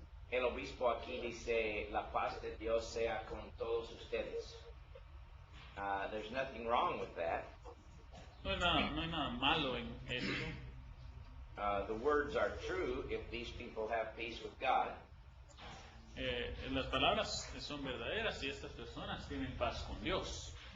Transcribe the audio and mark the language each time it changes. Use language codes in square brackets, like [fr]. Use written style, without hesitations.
[es] El obispo aquí dice, la paz de Dios sea con todos ustedes. [en] There's nothing wrong with that. [es] No hay nada malo en esto. [en] The words are true if these people have peace with God. [es] Las palabras son verdaderas y estas personas tienen paz con Dios.